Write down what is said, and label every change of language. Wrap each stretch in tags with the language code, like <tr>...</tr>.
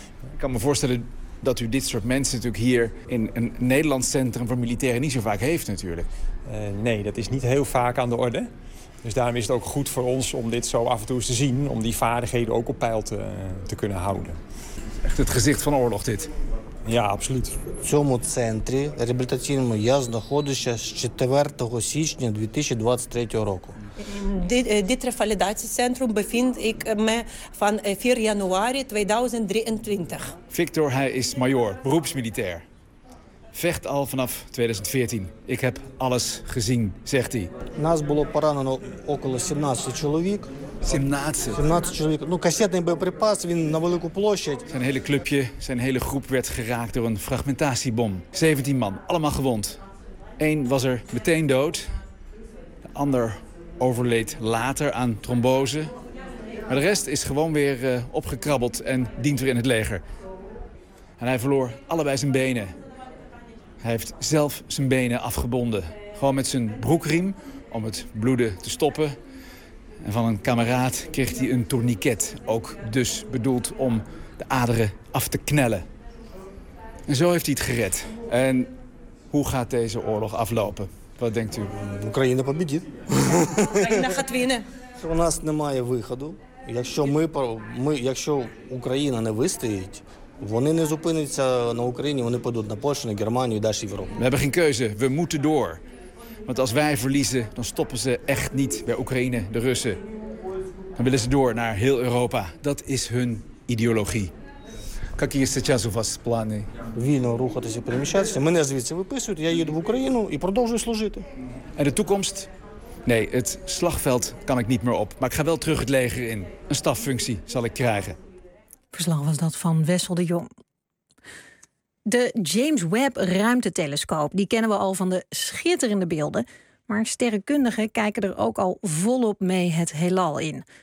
<nl>Ik kan me voorstellen dat u dit soort mensen natuurlijk hier in een Nederlands centrum voor militairen niet zo vaak heeft natuurlijk. Nee, dat is niet heel vaak aan de orde. Dus daarom is het ook goed voor ons om dit zo af en toe eens te zien. Om die vaardigheden ook op peil te kunnen houden. Echt het gezicht van oorlog dit. Ja, absoluut.</nl> <uk>В цьому центрі реабілітаційному я знаходжуся з 4 січня 2023 року.</uk> <nl>Dit revalidatiecentrum bevind ik me van 4 januari 2023. Victor, hij is major, beroepsmilitair. Vecht al vanaf 2014. Ik heb alles gezien, zegt hij.</nl> <uk>Нас було поранено около 17 чоловік. 17 чоловік. Ну, касетний боєприпас, він на велику площадь.</uk> <nl>Zijn hele clubje, zijn hele groep werd geraakt door een fragmentatiebom. 17 man, allemaal gewond. 1 was er meteen dood. De ander overleed later aan trombose. Maar de rest is gewoon weer opgekrabbeld en dient weer in het leger. En hij verloor allebei zijn benen. Hij heeft zelf zijn benen afgebonden. Gewoon met zijn broekriem om het bloeden te stoppen. En van een kameraad kreeg hij een tourniquet. Ook dus bedoeld om de aderen af te knellen. En zo heeft hij het gered. En hoe gaat deze oorlog aflopen? Wat denkt u?</nl> <ru>Oekraïne победит.</ru> <nl>Oekraïne gaat winnen.</nl> <uk>У нас немає виходу. Якщо якщо Україна не вистоїть, вони не зупиняться на Україні, вони підуть на Польщу, на Германію і далі в Європу.</uk> <nl>We hebben geen keuze. We moeten door. Want als wij verliezen, dan stoppen ze echt niet bij Oekraïne, de Russen. Dan willen ze door naar heel Europa. Dat is hun ideologie. Какі сейчас у вас плани?</nl> <uk>Вільно рухатися, переміщатися. Мене звідси виписують, я їду в Україну і продовжую служити.</uk> <nl>En de toekomst? Nee, het slagveld kan ik niet meer op. Maar ik ga wel terug het leger in. Een staffunctie zal ik krijgen. Verslag was dat van Wessel de Jong. De James Webb-ruimtetelescoop, die kennen we al van de schitterende beelden. Maar sterrenkundigen kijken er ook al volop mee het heelal in.</nl>